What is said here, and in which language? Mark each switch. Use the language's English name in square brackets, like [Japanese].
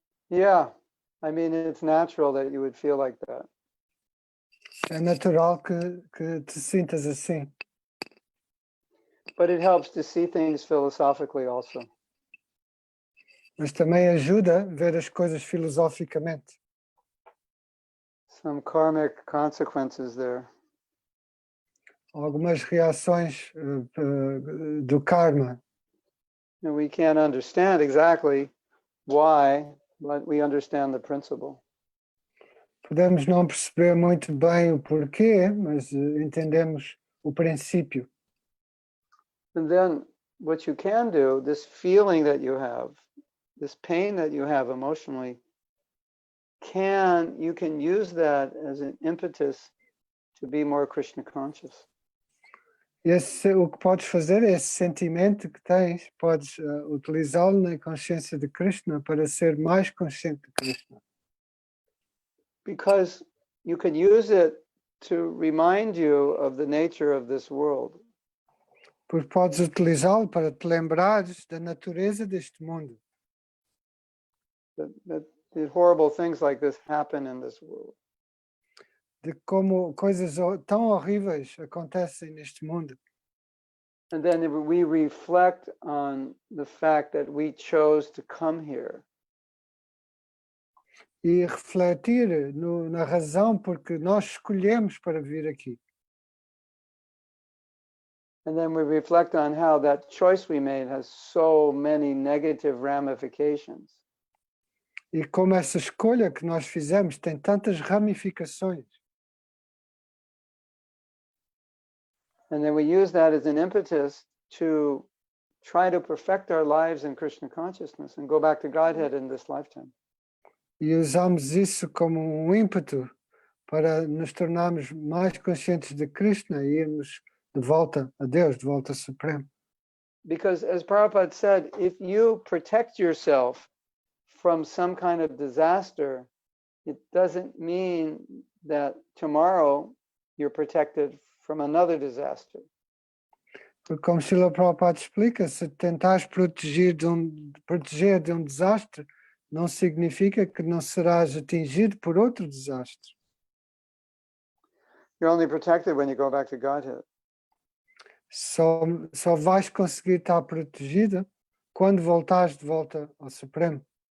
[English] Yeah, I mean, it's natural that you would feel like that. [Portuguese] É natural que te sintas assim. [English] But it helps to see things philosophically also. [Portuguese] Mas também ajuda a ver as coisas filosoficamente. [English] Some karmic consequences there. [Portuguese] Algumas reações do karma. [English] And we can't understand exactly why, but we understand the principle. [Portuguese] Podemos não perceber muito bem o porquê, mas entendemos o princípio. [English] And then what you can do, this feeling that you have, this pain that you have emotionally, you can use that as an impetus to be more Krishna conscious. [Portuguese] O que podes fazer, esse sentimento que tens, podes utilizá-lo na consciência de Krishna para ser mais consciente de Krishna. [English] Because you can use it to remind you of the nature of this world. [Portuguese] porque podes utilizá-lo para te lembrares da natureza deste mundo. [English] That horrible things like this happen in this world. [Portuguese] De como coisas tão horríveis acontecem neste mundo. [English] And then we reflect on the fact that we chose to come here. [Portuguese] E refletir na razão porque nós escolhemos para vir aqui. [English] And then we reflect on how that choice we made has so many negative ramifications. [Portuguese] E como essa escolha que nós fizemos tem tantas ramificações. [English] And then we use that as an impetus to try to perfect our lives in Krishna consciousness and go back to Godhead in this lifetime. [Portuguese] E usamos isso como ímpeto para nos tornarmos mais conscientes de Krishna e irmos de volta a Deus, de volta ao Supremo. [English] Because as Prabhupada said, if you protect yourself from some kind of disaster, it doesn't mean that tomorrow you're protected from another disaster. [Portuguese] Porque como Srila Prabhupada explica, se tentares proteger de um desastre, não significa que não serás atingido por outro desastre. [English] You're only protected when you go back to Godhead. [Portuguese] Só vais conseguir estar protegida quando voltares de volta ao Supremo.